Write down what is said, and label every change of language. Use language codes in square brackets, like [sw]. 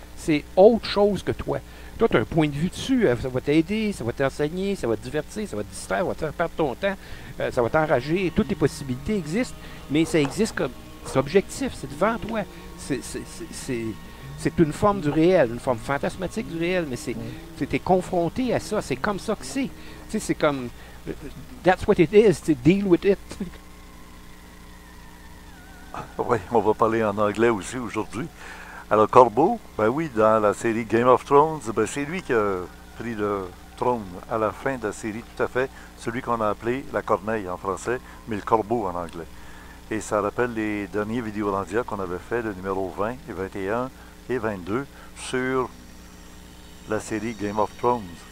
[fr] C'est autre chose que toi. Toi, tu as un point de vue dessus, ça va t'aider, ça va t'enseigner, ça va te divertir, ça va te distraire, ça va te faire perdre ton temps, ça va t'enrager. Toutes les possibilités existent, mais ça existe comme... C'est objectif, c'est devant toi. C'est une forme du réel, une forme fantasmatique du réel, mais t'es confronté à ça, c'est comme ça que c'est. Tu sais, c'est comme... [en] That's what it is, to deal with it. [fr] Oui, on va parler en anglais aussi aujourd'hui. Alors, Corbeau, ben oui, dans la série Game of Thrones, ben c'est lui qui a pris le trône à la fin de la série, tout à fait. Celui qu'on a appelé la corneille en français, mais le corbeau en anglais. Et ça rappelle les derniers vidéos Orandia qu'on avait fait, le numéro 20 et 21 et 22, sur la série Game of Thrones.